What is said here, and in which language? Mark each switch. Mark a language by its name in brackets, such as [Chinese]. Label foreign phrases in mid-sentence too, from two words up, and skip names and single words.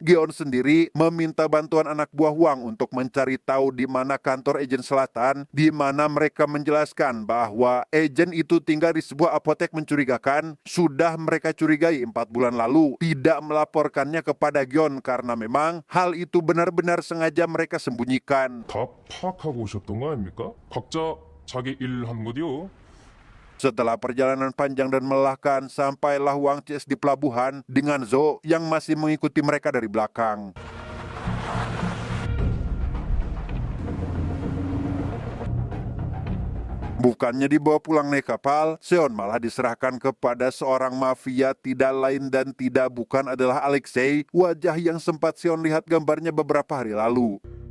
[Indonesian] Geon sendiri meminta bantuan anak buah Huang untuk mencari tahu di mana kantor agen selatan, di mana mereka menjelaskan bahwa agen itu tinggal di sebuah apotek mencurigakan. Sudah mereka curigai 4 bulan lalu, tidak melaporkannya kepada Geon karena memang hal itu benar-benar sengaja mereka sembunyikan. [Korean] 다 파악하고 오셨던 거 아닙니까? 각자 자기 일 한 거디요. [Indonesian] Setelah perjalanan panjang dan melelahkan, sampailah Huang CS di pelabuhan dengan Zo yang masih mengikuti mereka dari belakang. Bukannya dibawa pulang naik kapal, Seon malah diserahkan kepada seorang mafia tidak lain dan tidak bukan adalah Alexei, wajah yang sempat Seon lihat gambarnya beberapa hari lalu.